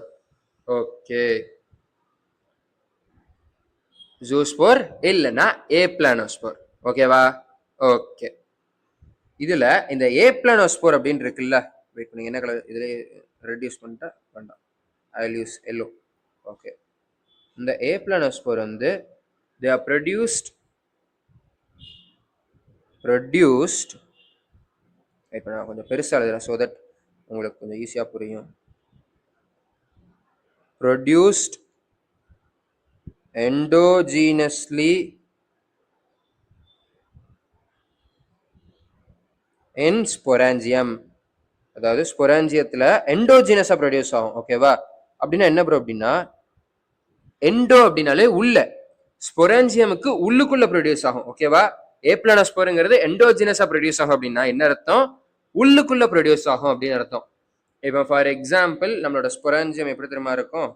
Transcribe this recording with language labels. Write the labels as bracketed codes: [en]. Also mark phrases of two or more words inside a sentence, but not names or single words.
[ta] ஓகே, ஜூஸ்போர் இல்லைன்னா ஏப்ளானோஸ்போர். ஓகேவா? ஓகே, இதுல இந்த ஏப்ளானோஸ்போர் அப்படின்னு இருக்குல்ல, வெயிட் பண்ணுங்க, என்ன கலர் இதுல ரெடியூஸ் பண்ணிட்டா வேண்டாம், [en] I use yellow. [ta] ஓகே, இந்த ஏப்ளானோஸ்போர் வந்து [en] they are produced [ta] இப்போ நான் கொஞ்சம் பெருசாக எழுதுறேன் [en] so that [ta] உங்களுக்கு கொஞ்சம் ஈஸியாக புரியும். [en] produced endogenously in sporangium. [ta] அதாவது ஸ்பொராஞ்சியத்துல [en] endogenously produce [ta] ஆகும். ஓகேவா? அப்படின்னா என்ன ப்ரோ அப்படின்னா, எண்டோ அப்படின்னாலே உள்ள, ஸ்பொராஞ்சியமுக்கு உள்ளுக்குள்ள ப்ரொடியூஸ் ஆகும். ஓகேவா? ஏப்ளானோஸ்போருங்கிறது [en] endogenously produce [ta] ஆகும் அப்படின்னா என்ன அர்த்தம்? உள்ளுக்குள்ள ப்ரொடியூஸ் ஆகும் அப்படின்னு அர்த்தம். இப்போ [en] for example [ta] நம்மளோட ஸ்பொராஞ்சியம் எப்படி தெரியுமா இருக்கும்?